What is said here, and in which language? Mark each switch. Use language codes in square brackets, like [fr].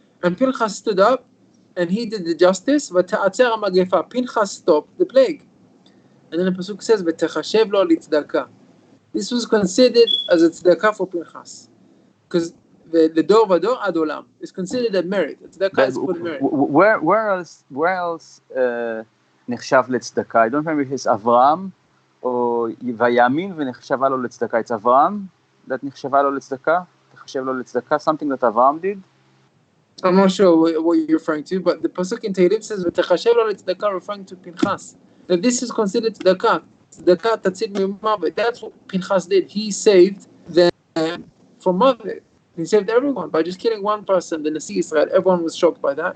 [en] And Pinchas stood up and he did the justice. [he] V'ta'atzer ha'magefa. [en] Pinchas stopped the plague. And then the pasuk says [he] v'techashev lo litzdaka. [en] This was considered as a tzedakah for Pinchas. Because the dor vador ad olam is considered a merit. Tzedakah is called a merit. Where else [he] נחשב לצדקה? [en] I don't remember if it's [he] אברהם או ויאמין ונחשבה לו לצדקה. [en] It's אברהם that [he] נחשבה לו לצדקה? תחשב לו לצדקה? [en] Something that אברהם did? I'm not sure what you're referring to, but the pasuk in Tehillim says [he] ותחשב לו לצדקה, [en] referring to Pinchas. That this is considered tzedakah. [he] Tzedakah tatzil mimavet. [en] That's what Pinchas did. He saved them from Mavet. He saved everyone by just killing one person. The Nasi Israel, everyone was shocked by that.